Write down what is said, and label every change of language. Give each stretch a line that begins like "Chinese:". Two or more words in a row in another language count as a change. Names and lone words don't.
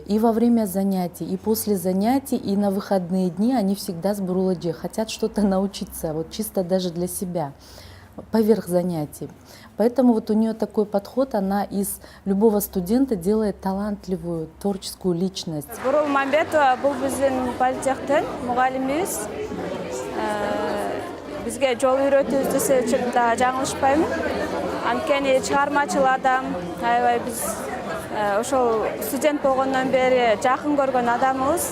Russian: И во время занятий, и после занятий, и на выходные дни они всегда с Буруладжи хотят что-то научиться, вот чисто даже для себя, поверх занятий. Поэтому вот у нее такой подход, она из любого студента делает талантливую, творческую личность.
Kyrgyz: Бурул Мамбетова бул биздин политехтен мугалимибиз. Бизге жол үйрөтүүбүз десем да жаңылышпаймын. Анткени чыгармачыл адам, аябай биз ошол студент болгондон бери жакын көргөн адамыбыз.